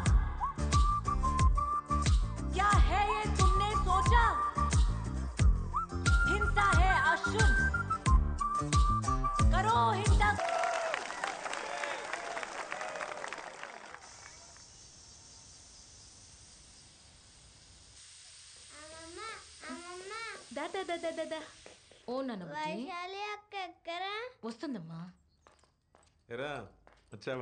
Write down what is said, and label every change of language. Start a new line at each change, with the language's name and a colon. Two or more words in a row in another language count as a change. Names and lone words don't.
Hindi: क्या है ये तुमने सोचा? हिंसा है अशुभ, करो हिंसा.
Telugu: ఓ నాన్న వైశాలి అక్క ఎక్కరా? వస్తుందమ్మా. ఎరా వచ్చావా?